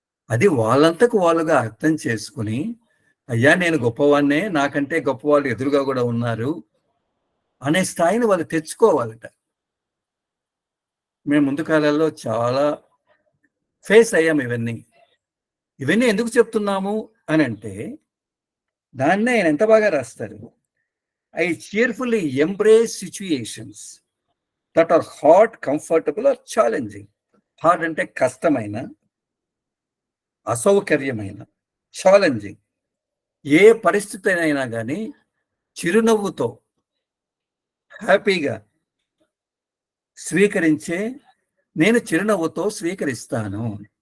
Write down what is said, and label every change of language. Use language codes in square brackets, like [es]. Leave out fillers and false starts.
[te] అది వాళ్ళంతకు వాళ్ళుగా అర్థం చేసుకుని, అయ్యా నేను గొప్పవాన్నే, నాకంటే గొప్పవాళ్ళు ఎదురుగా కూడా ఉన్నారు అనే స్థాయిని వాళ్ళు తెచ్చుకోవాలట. మేము ముందు కాలాల్లో చాలా ఫేస్ అయ్యాం ఇవన్నీ ఎందుకు చెప్తున్నాము అని అంటే, దాన్నే ఆయన ఎంత బాగా రాస్తారు. [en] I cheerfully embrace situations that are hard, comfortable or challenging. [te] Hard అంటే కష్టమైన, అసౌకర్యమైన, ఛాలెంజింగ్, ఏ పరిస్థితి అయినా కానీ చిరునవ్వుతో హ్యాపీగా స్వీకరించే, నేను చిరునవ్వుతో స్వీకరిస్తాను.